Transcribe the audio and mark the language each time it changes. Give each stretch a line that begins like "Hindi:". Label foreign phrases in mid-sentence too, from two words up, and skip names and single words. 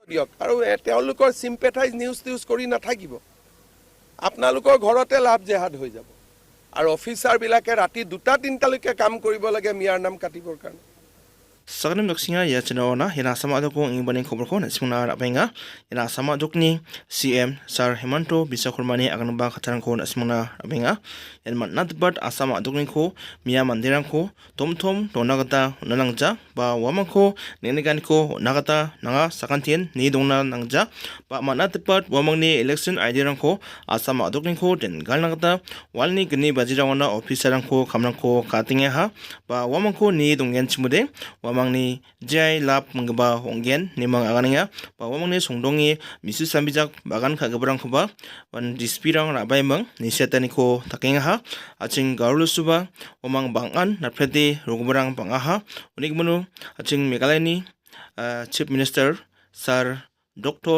Assamese: দিয়ক আৰু তেওঁলোকৰ
English: sympathize news
Assamese: কৰি নাথাকিব। আপোনালোকৰ ঘৰতে লাভ জেহাদ হৈ যাব আৰু অফিচাৰবিলাকে ৰাতি 2-3টালৈকে কাম কৰিব লাগে মিয়াৰ নাম কাটিবৰ কাৰণে।
Garo: Sakanim doksinga ya chinawana yana sama adoko ingibani khoborko nasimuna rabenga yana sama adokni
English: CM Sir
Garo: Hemanto Biswa Sarmani aganba khatarangko nasimuna rabenga yan matnat bat asama adokni ko miya mandirangko tomtom donagata nanangja ba wamangko nenegani ko nagata nanga sakantien ni dongna nangja ba matnat bat wamangni
English: election ID
Garo: rangko asama adokni ko den galnagata walni gni bajirawana officerangko kamrangko katinge ha ba wamangko ni donggen chimude wamangni jai lap mengba onggen nimang aganiya ba wamangni songdongi misu sambijak bagan khagebrangkoba wan dispirang rabai mang nisetaniko takenga ha aching garulusuba wamang bangan napredi rogobrang bangaha unikmunu aching Meghalayani
English: Chief Minister
Garo: Sir Dr.